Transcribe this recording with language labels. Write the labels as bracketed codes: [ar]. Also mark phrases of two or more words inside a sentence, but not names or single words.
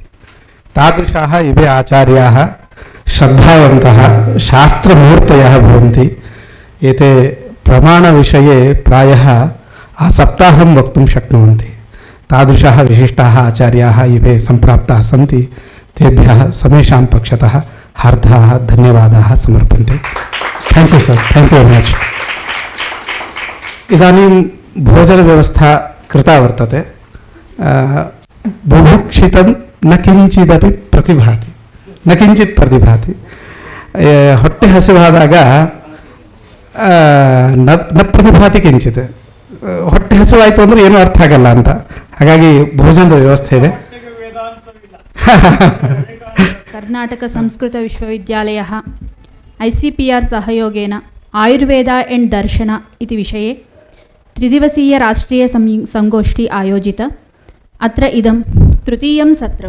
[sa] तादृशाः इवे आचार्याः श्रद्धावन्तः शास्त्रमूर्तयः भवन्ति। एते प्रमाणविषये प्रायः सप्ताहं वक्तुं शक्नुवन्ति। तादृशाः विशिष्टाः आचार्याः इवे सम्प्राप्ताः सन्ति। तेभ्यः समेषां पक्षतः हार्दाः धन्यवादाः समर्पन्ते। [en] thank you sir, thank you very much. [sa] इदानीं भोजनव्यवस्था कृता वर्तते. बुभुक्षितं न किञ्चिदपि प्रतिभाति, न किञ्चित् प्रतिभाति. [kn] ಹೊಟ್ಟೆ ಹಸಿವಾದಾಗ [sa] ನ ಪ್ರತಿಭಾತಿ ಕಿಂಚಿತ್. [kn] ಹೊಟ್ಟೆ ಹಸಿವಾಯಿತು ಅಂದರೆ ಏನೂ ಅರ್ಥ ಆಗಲ್ಲ ಅಂತ. ಹಾಗಾಗಿ ಭೋಜನದ ವ್ಯವಸ್ಥೆ ಇದೆ. [sa] कर्नाटक संस्कृत विश्वविद्यालयः ICPR सहयोगेन आयुर्वेद एंड दर्शन इति विषये त्रिदिवसीय राष्ट्रीय संगोष्ठी आयोजित. अत्र इदं तृतीयं सत्रम्.